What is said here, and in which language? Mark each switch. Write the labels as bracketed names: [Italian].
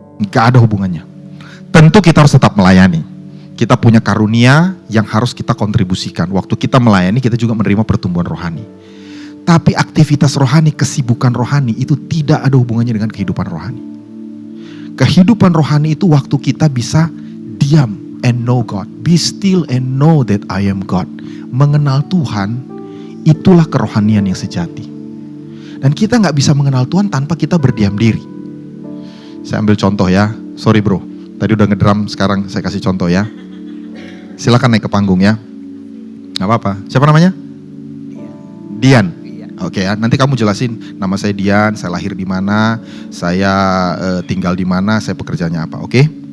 [Indonesian] Gak ada hubungannya. Tentu kita harus tetap melayani. Kita punya karunia yang harus kita kontribusikan. Waktu kita melayani, kita juga menerima pertumbuhan rohani. Tapi aktivitas rohani, kesibukan rohani itu tidak ada hubungannya dengan kehidupan rohani. Kehidupan rohani itu waktu kita bisa diam [English] and know God. Be still and know that I am God. [Indonesian] Mengenal Tuhan, itulah kerohanian yang sejati. Dan kita gak bisa mengenal Tuhan tanpa kita berdiam diri. Saya ambil contoh ya. [English] Sorry bro, [Indonesian] tadi udah ngedrum, sekarang saya kasih contoh ya. Silakan naik ke panggung ya. Gak apa-apa. Siapa namanya? Dian. Oke ya, nanti kamu jelasin nama saya Dian, saya lahir di mana, saya tinggal di mana, saya pekerjaannya apa. Oke?